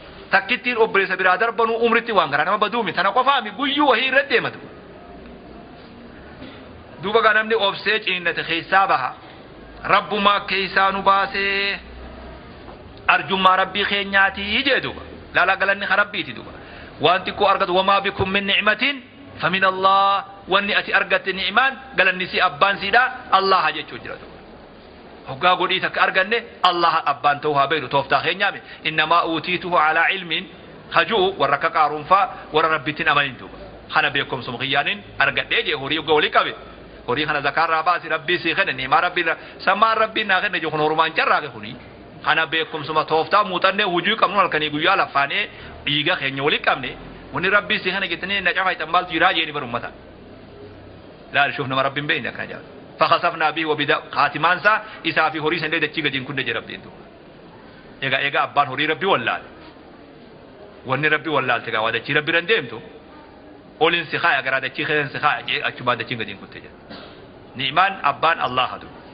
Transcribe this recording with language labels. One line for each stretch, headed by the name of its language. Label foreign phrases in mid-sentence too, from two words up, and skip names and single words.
Oromo: Takkittiin obboleessa biraa darbanuu umritti waan garaa nama baduumi. Tana qofaami guyyuu wahii irra deematu. Duuba gaa namni obsee ciniinnate keessaa baha. Rabbumaa keessaa nu baasee arjummaa Rabbii keenyaatii jee duuba. Laalaa galanni ka Rabbiiti duuba. Waan xiqqoo argatu,
Arabic: "وما بكم من نعمة فمن الله."
Oromo: Wanni ati argatte ni'imaan galanni si abbaan siidha Allaha jechuu jira duuba. Hoggaa godhii takka arganne Allaha abbaan ta'uu haa beeku tooftaa keenyaami.
Arabic: "إنما أوتيته على علم,"
Oromo: hajuu warra akka Qaaruun faa warra Rabbitti hin amanin duuba. Kana beekumsuma kiyyaaniin argadhee jee horii hoggaa walii qabe. Horii kana zakaarraa baasi Rabbii sii kenne ni'imaa Rabbii irraa. Sammaan Rabbiin naa kenne jee kun horumaan carraaqe kuni. Kana beekumsuma tooftaa muuxannee hujii qabnu halkanii guyyaa laffaanee dhiiga keenya walii qabne. Wanni Rabbii sii kana jettanii na cafaa hitan maaltu jiraa jeeni bar ummata. Laal shuuf nama Rabbiin beeyne akkana jaa.
Arabic: فخسفنا به وبداره خاتمان
Oromo: isaa, isaa fi horii san illee dachii gadiin kunne jee Rabbiin duuba. Egaa, egaa abbaan horii Rabbii wallaale. Wanni Rabbii wallaalte egaa waa dachii Rabbii irra hin deemtu. Olin si kaaya garaa dachii keessa si kaaya jee achumaa dachiin gadiin kutte jee. Ni'imaan abbaan Allah hadu.